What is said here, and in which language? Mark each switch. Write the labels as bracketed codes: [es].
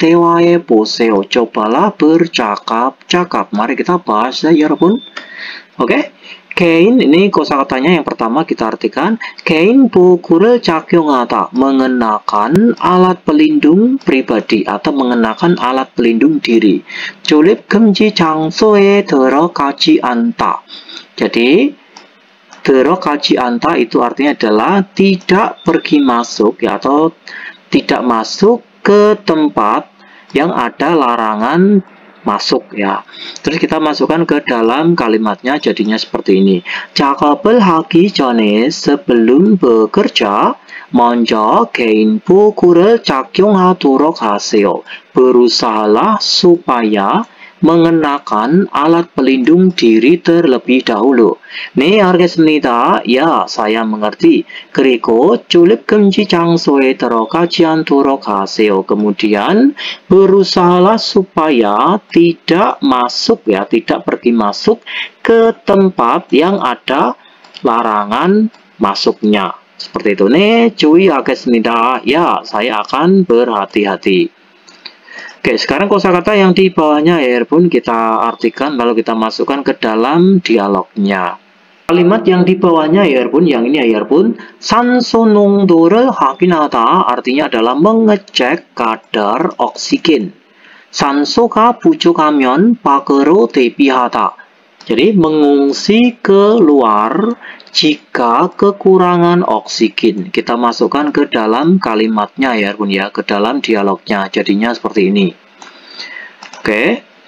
[ko] 대화해 보세요. [id] Cobalah bercakap-cakap. Mari kita bahas ya, 여러분. Oke. 개인, ini kosakatanya yang pertama kita artikan. [ko] 개인 보호구를 착용하다, [id] mengenakan alat pelindung pribadi atau mengenakan alat pelindung diri. [ko] 출입 금지 장소에 들어가지 않다. [id] Jadi 들어가지 않다 itu artinya adalah tidak pergi masuk ya, atau tidak masuk ke tempat yang ada larangan masuk ya. Terus kita masukkan ke dalam kalimatnya, jadinya seperti ini. [ko] 작업을 하기 전에, [id] sebelum bekerja, [ko] 먼저 개인 보호구를 착용하도록 하세요. [id] Berusahalah supaya mengenakan alat pelindung diri terlebih dahulu. [ko] 네, 알겠습니다. [id] Ya, saya mengerti. [ko] 그리고 출입 금지 장소에 들어가지 않도록 하세요. [id] Kemudian berusahalah supaya tidak masuk ya, tidak pergi masuk ke tempat yang ada larangan masuknya. Seperti itu. [ko] 네, 주의하겠습니다. [id] Ya, saya akan berhati-hati. Oke, sekarang kosakata yang di bawahnya ya pun kita artikan lalu kita masukkan ke dalam dialognya. Kalimat yang di bawahnya ya pun, yang ini ya pun, [ko] 산소 농도를 확인하다 [id] artinya adalah mengecek kadar oksigen. [ko] 산소가 부족하면 밖으로 대피하다. [id] Jadi mengungsi keluar jika kekurangan oksigen. Kita masukkan ke dalam kalimatnya ya bun ya, ke dalam dialognya. Jadinya seperti ini. Oke.